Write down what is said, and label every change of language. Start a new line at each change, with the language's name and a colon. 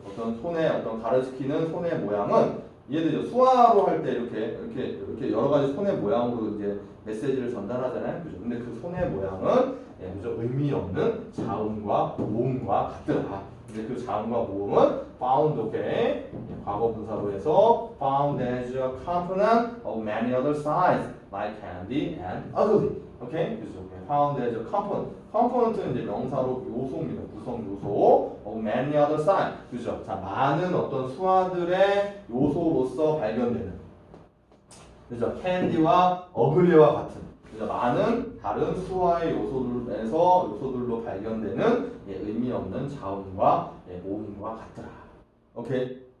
Korean: 어떤 손의 어떤 가르치는 손의 모양은 이해되죠? 수화로 할 때 이렇게 여러 가지 손의 모양으로 이제 메시지를 전달하잖아요, 그죠? 근데 그 손의 모양은 그죠? 의미 없는 자음과 모음과 같더라. 근데 그 자음과 모음은 found, 오케이? 과거 분사로 해서
English: found as a component of many other signs like candy and ugly. 오케이?
Korean: 그죠?
English: found as a component.
Korean: component는 이제 명사로 요소입니다. 구성 요소
English: of many other signs.
Korean: 그죠? 자, 많은 어떤 수화들의 요소로서 발견되는. 그죠? candy와 ugly와 같은. 그죠? 많은 다른 수화의 요소들로 발견되는 의미 없는 자음과 모음과 같더라. 오케이?